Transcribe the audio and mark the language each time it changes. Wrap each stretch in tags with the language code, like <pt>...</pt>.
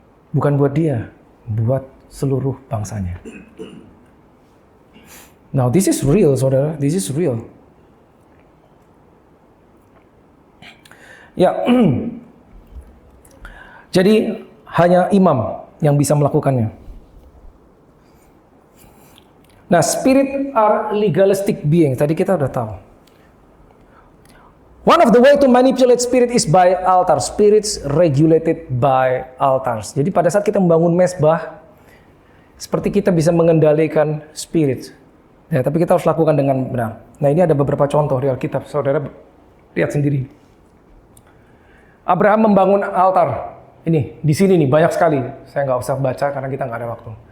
<id>Bukan buat dia, buat seluruh bangsanya.</id> <en>Now this is real, saudara. This is real.</en> <id>Ya, jadi hanya imam yang bisa melakukannya. Nah,</id> <en>spirit are legalistic being.</en> <id>Tadi kita udah tahu.</id> <en>One of the way to manipulate spirit is by altar. Spirits regulated by altars.</en> <id>Jadi pada saat kita membangun mesbah, seperti kita bisa mengendalikan spirit. Ya, tapi kita harus lakukan dengan benar. Nah, ini ada beberapa contoh di Alkitab. Saudara lihat sendiri. Abraham membangun altar. Ini di sini nih banyak sekali. Saya nggak usah baca karena kita nggak ada waktu.</id>